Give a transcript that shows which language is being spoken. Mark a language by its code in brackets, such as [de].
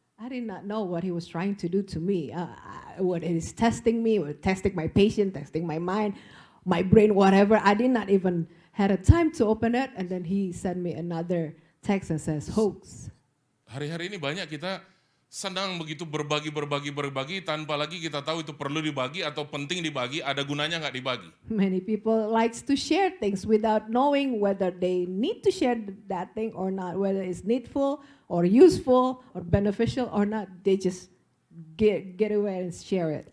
[en] I did not know what he was trying to do to me. What it is testing me, or testing my patience, testing my mind, my brain, whatever. I did not even had a time to open it, and then he sent me another text that says hoax. [id] Hari-hari ini banyak kita senang begitu berbagi tanpa lagi kita tahu itu perlu dibagi atau penting dibagi, ada gunanya nggak dibagi. [en] Many people likes to share things without knowing whether they need to share that thing or not, whether it's needful or useful or beneficial or not. They just get away and share it.